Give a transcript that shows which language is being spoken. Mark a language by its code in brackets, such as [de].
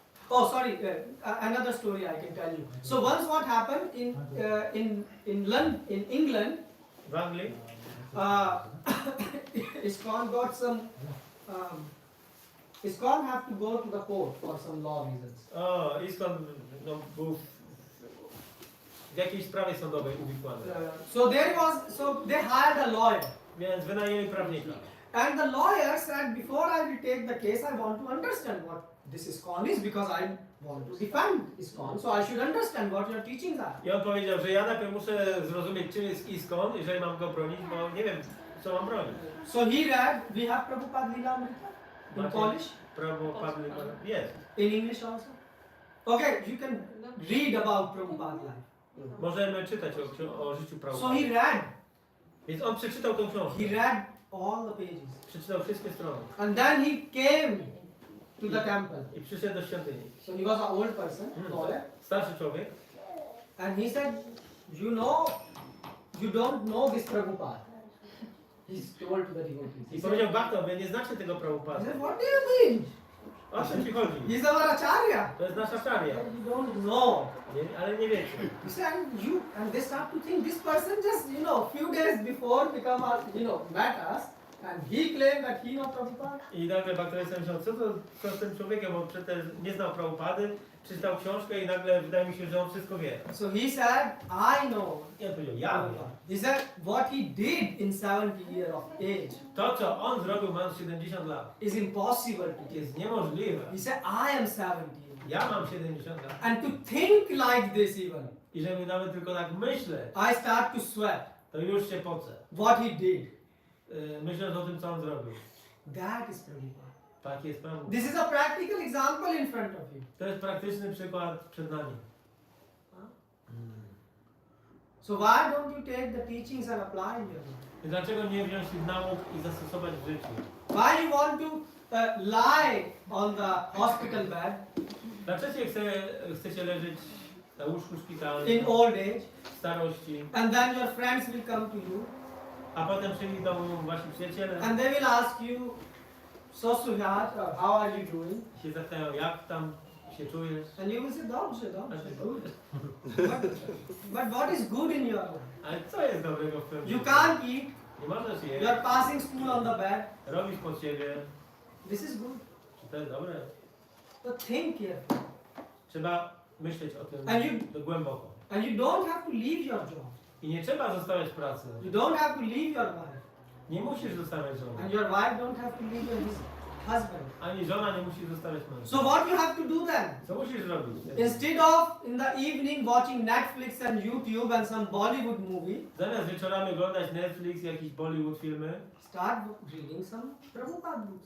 [en] oh sorry, another story I can tell you. So once what happened in London, in England, [pl] W Anglii [en] ISKCON got some. ISKCON have to go to the court for some law reasons. [pl] o, ISKCON no, był w jakiejś sprawie sądowej uwikłany. [en] So they hired a lawyer, [pl] Więc wynajęli prawnika. [en] and the lawyer said, before I will take the case, I want to understand what this ISKCON is, because I want to defend ISKCON, so I should understand what your teachings are. [pl] I on powiedział, że ja najpierw muszę zrozumieć, czym jest ISKCON, jeżeli mam go bronić, bo nie wiem, co mam bronić. [en] So he read, we have Prabhupada Lilamrita in [pl] Macie [en] Polish, [pl] Prabhupada jest. [en] in English also. Okay, you can read about Prabhupada life. [pl] Możemy czytać o życiu [en] So [pl] Prabhupada. [en] he read, [pl] Więc on przeczytał tą książkę. [en] he read all the pages. [pl] Przeczytał wszystkie strony. [en] And then he came to the temple. [pl] I przyszedł do świątyni. [en] So he was an old person, lawyer, [pl] Starszy człowiek. [en] and he said, you know, you don't know this Prabhupada. He's told to the devotees. He [pl] I [en] said, [pl] powiedział, Bhakta, wy nie znacie tego Prabhupada. [en] what do you mean? [pl] O czym ci chodzi? [en] He's our acharya. [pl] To jest nasza szaria. [en] You don't know. [pl] Ale nie wiecie. [en] He said, and they start to think this person just, few days before become, met us, and he claimed that he knows Prabhupada. [pl] I nagle Bhakta myślał, co z tym człowiekiem, on przecież nie znał Prabhupady, czytał książkę i nagle wydaje mi się, że on wszystko wie. [en] So he said, I know. [pl] I on powiedział, ja wiem. [en] He said, what he did in 70 years of age [pl] To, co on zrobił, mając 70 lat, [en] is impossible to do. [pl] jest niemożliwe. [en] He said, I am 70. [pl] Ja mam 70 lat. [en] And to think like this even, [pl] I żeby nawet tylko tak myśleć, [en] I start to sweat. [pl] to już się pocę. [en] What he did. [pl] Myśląc o tym, co on zrobił. [en] That is Prabhupada. [pl] Tak jest Prabhupada. [en] This is a practical example in front of you. [pl] To jest praktyczny przykład przed nami. [en] So why don't you take the teachings and apply in your life? [pl] I dlaczego nie wziąć tych nauk i zastosować w życiu? [en] Why you want to lie on the hospital bed [pl] Dlaczego chcecie leżeć na łóżku szpitalnym [en] in old age, [pl] w starości, [en] and then your friends will come to you [pl] a potem przyjdą wasi przyjaciele [en] and they will ask you, so Suhat, how are you doing? [pl] i się zapytają, jak tam się czujesz? [en] And you will say, [pl] dobrze, A dobrze, ty, [en] good. But what is good in your life? [pl] ale co jest dobrego w tym [en] You [pl] życiu? [en] can't eat, [pl] Nie możesz [en] you [pl] jeść, [en] are passing stool on the bed. [pl] robisz pod siebie. [en] This is good. [pl] Czy to jest dobre? [en] But think carefully. [pl] Trzeba myśleć o tym A głęboko. [en] And you don't have to leave your job. [pl] I nie trzeba zostawiać pracy. [en] You don't have to leave your wife. [pl] Nie musisz zostawiać [en] And [pl] żony. [en] your wife don't have to leave your husband. [pl] Ani żona nie musi zostawiać męża. [en] So what you have to do then? [pl] Co musisz zrobić? [en] Instead of in the evening watching Netflix and YouTube and some Bollywood movie, [pl] Zamiast wieczorami oglądać Netflix, jakieś Bollywood filmy, [en] start reading some Prabhupada books.